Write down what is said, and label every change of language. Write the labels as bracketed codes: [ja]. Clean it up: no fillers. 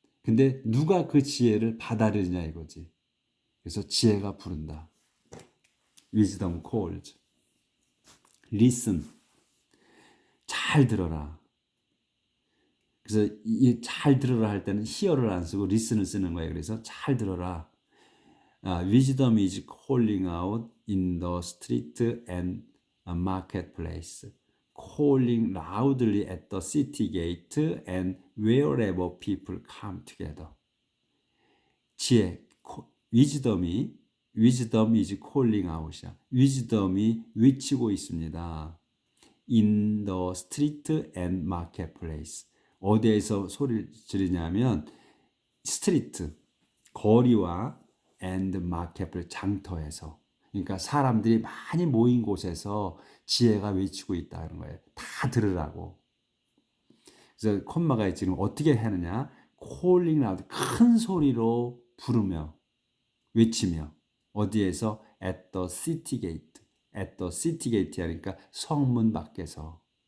[ko] 근데 누가 그 지혜를 받아들이냐 이거지. 그래서 지혜가 부른다. [en] Wisdom calls. Listen. [ko] 잘 들어라. 그래서 이 잘 들어라 할 때는 hear를 안 쓰고 listen을 쓰는 거예요. 그래서 잘 들어라. [en] Wisdom is calling out in the street and marketplace. Calling loudly at the city gate and wherever people come together. 지혜, wisdom is calling out이야. [ko] wisdom이 외치고 있습니다. [en] In the street and marketplace. [ko] 어디에서 소리를 지르냐면 스트리트, 거리와 [en] and marketplace, [ko] 장터에서. 그러니까 사람들이 많이 모인 곳에서 지혜가 외치고 있다는 거예요. 다 들으라고. 그래서 콤마가 지금 어떻게 하느냐? [en] calling out, [ko] 큰 소리로 부르며 외치며. 어디에서? [en] at the city gate. at the city gate [ko] 하니까 성문 밖에서.